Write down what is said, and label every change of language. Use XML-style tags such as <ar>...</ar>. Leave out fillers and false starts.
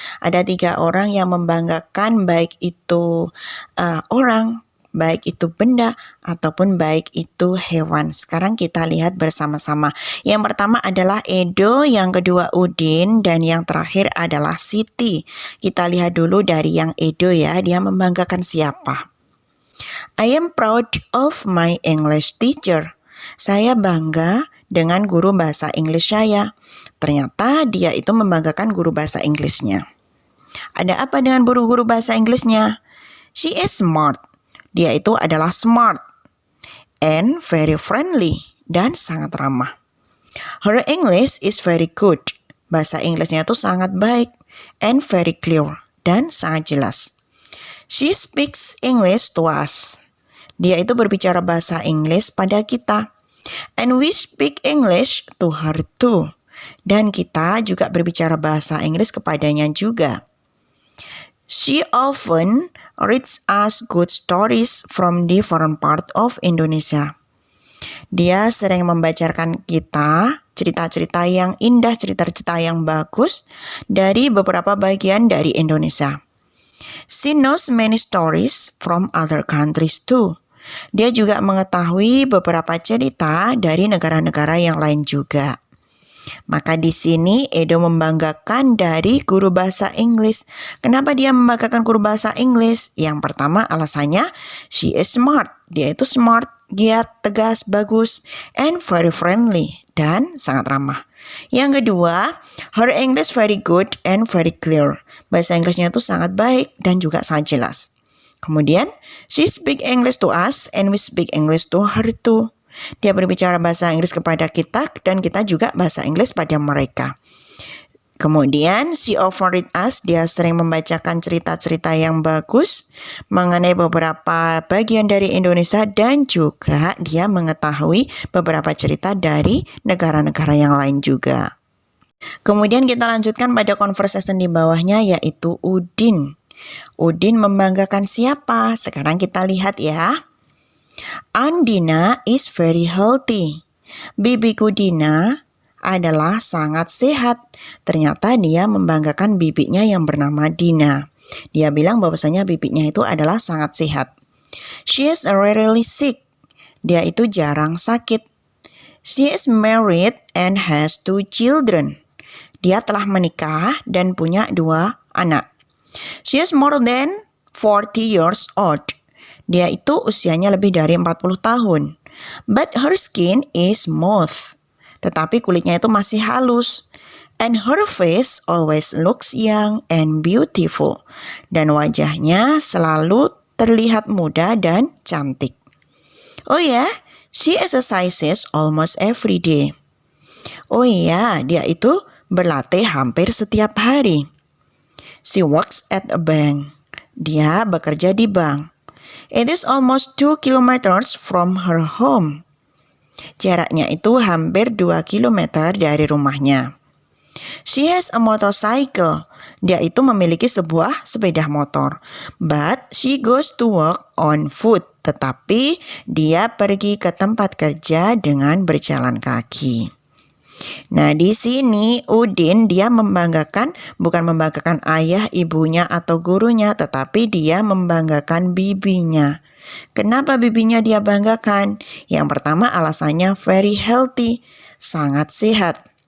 <id>Ada 3 orang yang membanggakan baik itu orang, baik itu benda, ataupun baik itu hewan. Sekarang kita lihat bersama-sama. Yang pertama adalah Edo, yang kedua Udin, dan yang terakhir adalah Siti. Kita lihat dulu dari yang Edo ya, dia membanggakan siapa?</id> <en>I am proud of my English teacher.</en> <id>Saya bangga dengan guru bahasa Inggris saya. Ternyata dia itu membanggakan guru bahasa Inggrisnya. Ada apa dengan guru bahasa Inggrisnya?</id> <en>She is smart.</en> <id>Dia itu adalah</id> <en>smart and very friendly</en> <id>dan sangat ramah.</id> <en>Her English is very good.</en> <id>Bahasa Inggrisnya itu sangat baik</id> <en>and very clear</en> <id>dan sangat jelas.</id> <en>She speaks English to us.</en> <id>Dia itu berbicara bahasa Inggris pada kita.</id> <en>And we speak English to her too.</en> <id>Dan kita juga berbicara bahasa Inggris kepadanya juga.</id> <en>She often reads us good stories from different part of Indonesia.</en> <id>Dia sering membacakan kita cerita-cerita yang indah, cerita-cerita yang bagus dari beberapa bagian dari Indonesia.</id> <en>She knows many stories from other countries too.</en> <id>Dia juga mengetahui beberapa cerita dari negara-negara yang lain juga. Maka di sini Edo membanggakan dari guru bahasa Inggris. Kenapa dia membanggakan guru bahasa Inggris? Yang pertama alasannya,</id> <en>she is smart.</en> <id>Dia itu smart, giat, tegas, bagus,</id> <en>and very friendly,</en> <id>dan sangat ramah. Yang kedua,</id> <en>her English very good and very clear.</en> <id>Bahasa Inggrisnya itu sangat baik dan juga sangat jelas.</id> <en>Kemudian, she speak English to us and we speak English to her too.</en> <id>Dia berbicara bahasa Inggris kepada kita dan kita juga bahasa Inggris pada mereka. Kemudian,</id> <en>she often read us,</en> <id>dia sering membacakan cerita-cerita yang bagus mengenai beberapa bagian dari Indonesia dan juga dia mengetahui beberapa cerita dari negara-negara yang lain juga. Kemudian kita lanjutkan pada conversation di bawahnya yaitu Udin. Udin membanggakan siapa? Sekarang kita lihat ya.</id> <en>Andina is very healthy.</en> <id>Bibiku Dina adalah sangat sehat. Ternyata dia membanggakan bibinya yang bernama Dina. Dia bilang bahwasanya bibinya itu adalah sangat sehat.</id> <en>She is rarely sick.</en> <id>Dia itu jarang sakit.</id> <en>She is married and has 2 children.</en> <id>Dia telah menikah dan punya 2 anak.</id> <en>She is more than 40 years old.</en> <id>Dia itu usianya lebih dari 40 tahun.</id> <en>But her skin is smooth.</en> <id>Tetapi kulitnya itu masih halus.</id> <en>And her face always looks young and beautiful.</en> <id>Dan wajahnya selalu terlihat muda dan cantik.</id> <en>Oh ya, she exercises almost every day.</en> <id>Oh iya, dia itu berlatih hampir setiap hari.</id> <en>She works at a bank.</en> <id>Dia bekerja di bank.</id> <en>It is almost 2 kilometers from her home.</en> <id>Jaraknya itu hampir 2 kilometer dari rumahnya.</id> <en>She has a motorcycle.</en> <id>Dia itu memiliki sebuah sepeda motor.</id> <en>But she goes to work on foot.</en> <id>Tetapi dia pergi ke tempat kerja dengan berjalan kaki. Nah, di sini Udin dia bukan membanggakan ayah, ibunya atau gurunya, tetapi dia membanggakan bibinya. Kenapa bibinya dia banggakan? Yang pertama alasannya</id> <en>very healthy,</en> <id>sangat sehat.</id>